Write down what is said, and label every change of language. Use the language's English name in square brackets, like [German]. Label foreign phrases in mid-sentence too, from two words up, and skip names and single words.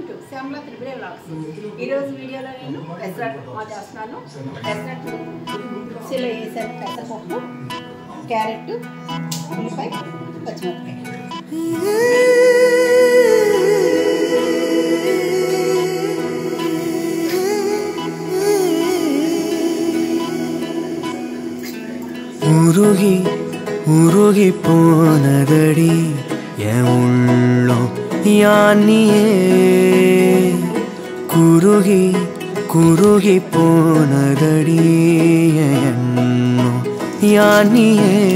[Telugu] శ్యామల త్రిపుర వ్లాగ్స్. ఈరోజు వీడియోలో నేను పెసరట్టు ఉప్మా చేస్తున్నాను. పెసరట్టు మిక్సీలో వేసాను. పెసరపప్పు, క్యారెట్, ఉల్లిపాయ, పచ్చిమిరపకాయ. [Tamil] உருகி உருகி போனதடி என் உள்ளம் யானியே குருகி குருகி போனதடி என் எண்ணம் யானியே